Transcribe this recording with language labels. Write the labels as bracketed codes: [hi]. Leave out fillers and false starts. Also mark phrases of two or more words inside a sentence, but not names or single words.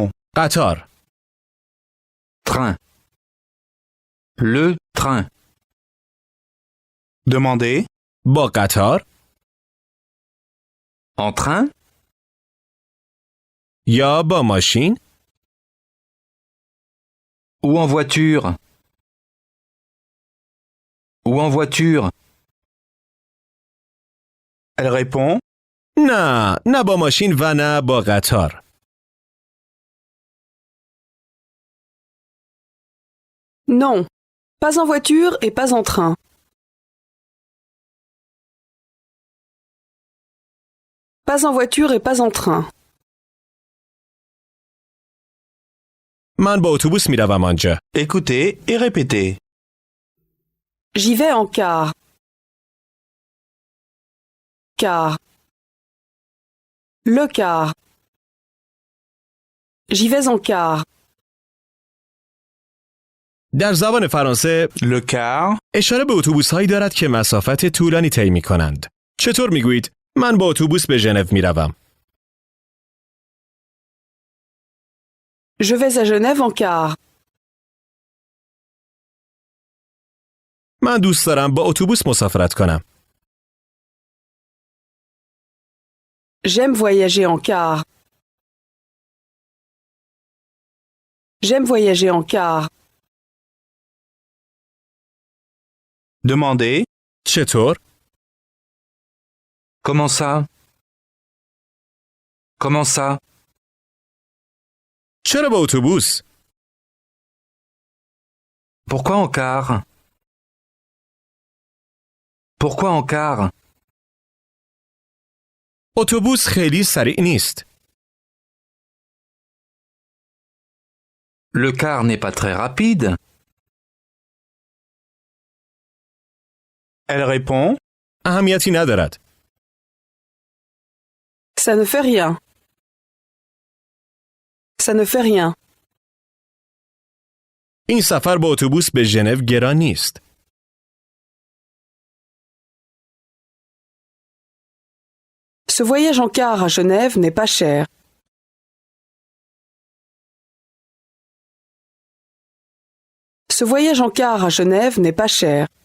[fa] قطار. [fr] Train. Le train. Demandez. [fa] با قطار [fr] En train. [fa] یا با ماشین [fr] Ou en voiture. Ou en voiture. Elle répond. [fa] نه با ماشین و نه با قطار. [fr] Non. Pas en voiture et pas en train. Pas en voiture et pas en train. [fa] من با اتوبوس میروم آنجا. [fr] Écoutez et répétez. J'y vais en car. Car. Le car. J'y vais en car. [fa] در زبان فرانسه [fr] Le car. [fa] اشاره به اتوبوس‌هایی دارد که مسافت طولانی طی می‌کنند. چطور میگویید من با اتوبوس به ژنو میروم؟ [fr] Je vais à Genève en car. [fa] من دوست دارم با اتوبوس مسافرت کنم. [fr] J'aime voyager en car. J'aime voyager en car. Demandez. [fa] چطور؟ [fr] Comment ça? Comment ça? [fa] چرا با اتوبوس؟ [fr] Pourquoi en car? Pourquoi en car? [fa] اتوبوس خیلی سریع نیست. [fr] Le car n'est pas très rapide. Elle répond. [fa] اهمیتی ندارد. [fr] Ça ne fait rien. Ça ne fait rien. [fa] این سفر با اتوبوس به ژنو گران نیست. [fr] Ce voyage en car à Genève n'est pas cher. Ce voyage en car à Genève n'est pas cher.